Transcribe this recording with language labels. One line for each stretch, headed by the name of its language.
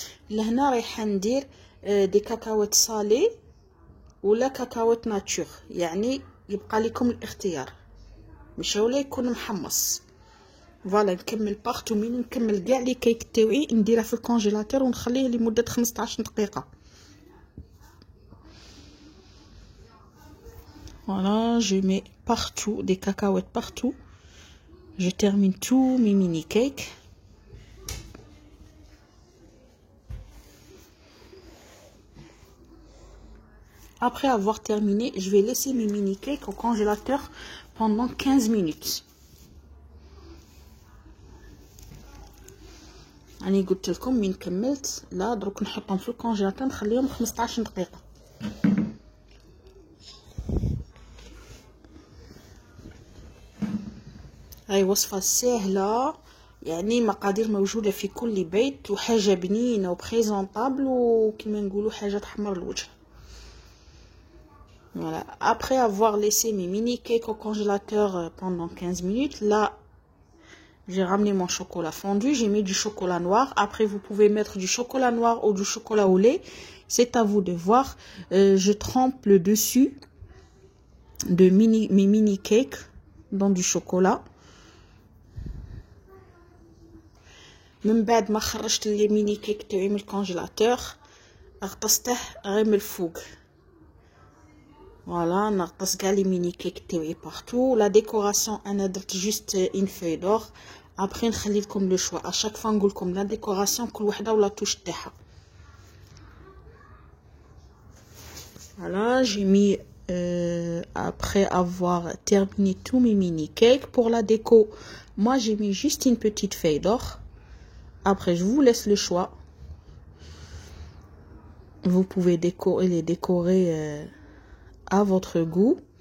Arabic: لهنا رايحه ندير دي كاكاوات صالي ولا كاكاوات ناتور، يعني يبقى لكم الاختيار، ماشي ولا يكون محمص. فوالا نكمل بارتو من نكمل كاع لي كيك تاوعي نديرها في الكونجيلاتور ونخليه لمده 15 دقيقه.
French: Voilà, je mets partout des cacahuètes partout. Je termine tous mes mini cakes. Après avoir terminé, je vais laisser mes mini cakes au congélateur pendant 15 minutes.
Arabic: أنا قلت لكم من كملت لا دروك نحطهم في الكونجيلاتور نخليهم 15 دقيقة. هاي وصفة سهلة، يعني مقادير موجودة في كل بيت وحاجة بنينة وبريزونطابل وكما نقولوا حاجة تحمر الوجه.
French: Voilà. Après avoir laissé mes mini cakes au congélateur pendant 15 minutes, là j'ai ramené mon chocolat fondu, j'ai mis du chocolat noir. Après vous pouvez mettre du chocolat noir ou du chocolat au lait, c'est à vous de voir. Je trempe le dessus de mes mini cakes dans du chocolat.
Arabic: من بعد ما خرجت لي ميني كيك تاعي من الكونجيلاتور غطسته غير من الفوق. فوالا نغطس كاع لي ميني كيك تاعي بارتو. لا ديكوراسيون انا درت
French: جوست اون فوي دور.
Arabic: ابري نخلي لكم
French: لو شوا اشاك فوا
Arabic: نقول لكم لا ديكوراسيون كل وحده ولا توش تاعها.
French: Voilà, j'ai mis après avoir terminé tous mes mini cakes pour la déco. Moi j'ai mis juste une petite feuille d'or. Après, je vous laisse le choix. Vous pouvez les décorer à votre goût.